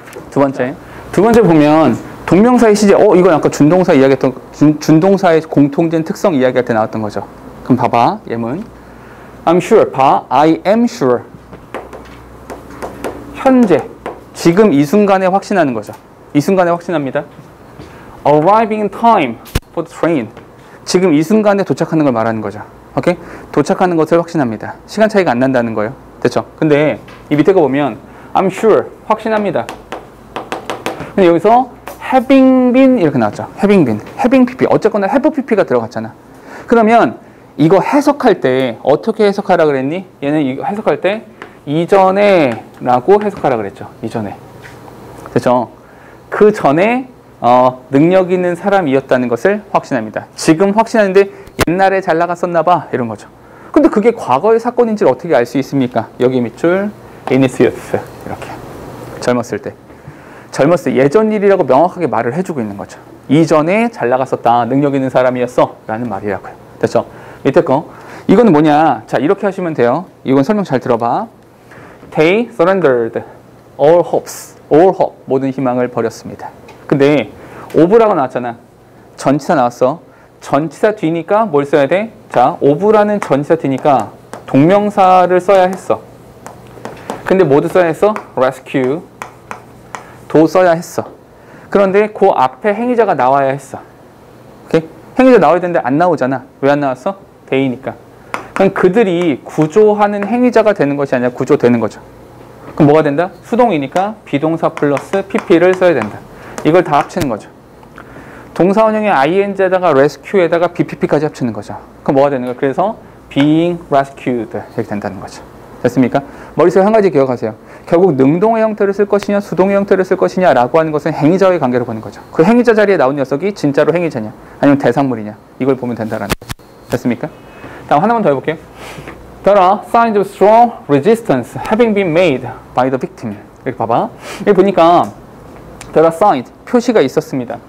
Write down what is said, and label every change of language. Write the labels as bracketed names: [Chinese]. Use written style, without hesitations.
[Korean] 두 번째 보면 동명사의 시제. 이건 아까 준동사 이야기했던 준동사의 공통된 특성 이야기할 때 나왔던 거죠. 그럼 봐봐. 예문 [English] I'm sure. [Korean] 봐. [English] I am sure. [Korean] 현재 지금 이 순간에 확신하는 거죠. 이 순간에 확신합니다. [English] Arriving in time for the train. [Korean] 지금 이 순간에 도착하는 걸 말하는 거죠. 오케이? 도착하는 것을 확신합니다. 시간 차이가 안 난다는 거예요. 됐죠? 근데 이 밑에 거 보면 [English] I'm sure. [Korean] 확신합니다. 근데 여기서 having been 이렇게 나왔죠. [English] having been. having pp. [Korean] 어쨌거나 have pp가 들어갔잖아. 그러면 이거 해석할 때 어떻게 해석하라 그랬니? 얘는 이거 해석할 때 이전에 라고 해석하라 그랬죠. 이전에. 됐죠? 그 전에 능력 있는 사람이었다는 것을 확신합니다. 지금 확신하는데 옛날에 잘 나갔었나 봐. 이런 거죠. 근데 그게 과거의 사건인지를 어떻게 알 수 있습니까? 여기 밑줄 [English] in its youth. [Korean] 이렇게. 젊었을 때. 예전 일이라고 명확하게 말을 해주고 있는 거죠. 이전에 잘 나갔었다. 능력 있는 사람이었어. 라는 말이라고요. 됐죠? 밑에 거. 이거는 뭐냐. 자, 이렇게 하시면 돼요. 이건 설명 잘 들어봐. [English] They surrendered all hopes. all hope. [Korean] 모든 희망을 버렸습니다. 근데 of라고 나왔잖아. 전치사 나왔어. 전치사 뒤니까 뭘 써야 돼? 자, of라는 전치사 뒤니까 동명사를 써야 했어. 근데 뭐도 써야 했어? rescue. 도 써야 했어. 그런데 그 앞에 행위자가 나와야 했어. 오케이? 행위자 나와야 되는데 안 나오잖아. 왜 안 나왔어? they니까. 그럼 그들이 구조하는 행위자가 되는 것이 아니라 구조되는 거죠. 그럼 뭐가 된다? 수동이니까 비동사 플러스 pp를 써야 된다. 이걸 다 합치는 거죠. 동사원형의 ing에다가 rescue에다가 bpp까지 합치는 거죠. 그럼 뭐가 되는 거야? 그래서 being rescued 이렇게 된다는 거죠. 됐습니까? 머릿속에 한 가지 기억하세요. 결국 능동의 형태를 쓸 것이냐 수동의 형태를 쓸 것이냐 라고 하는 것은 행위자의 관계로 보는 거죠. 그 행위자 자리에 나온 녀석이 진짜로 행위자냐 아니면 대상물이냐 이걸 보면 된다라는 거죠. 됐습니까? 다음 하나만 더 해볼게요. [English] There are signs of strong resistance having been made by the victim. [Korean] 이렇게 봐봐. 여기 보니까 [English] there are signs, [Korean] 표시가 있었습니다.